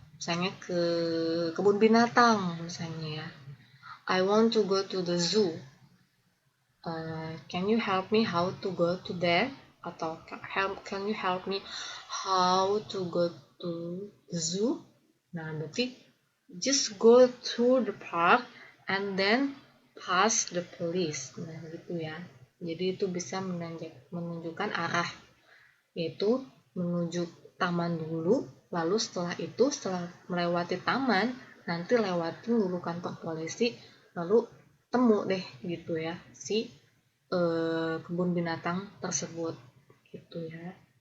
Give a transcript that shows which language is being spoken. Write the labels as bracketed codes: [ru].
[id] Misalnya ke kebun binatang misalnya ya. [en] I want to go to the zoo. Can you help me how to go to there? [id] Atau [en] can you help me how to go to the zoo? [id] Nah, berarti [en] just go to the park and then pass the police. [id] Nah, gitu ya. Jadi itu bisa menunjukkan arah, yaitu menuju taman dulu, lalu setelah melewati taman, nanti lewatin dulu kantor polisi, lalu temu deh gitu ya si kebun binatang tersebut gitu ya.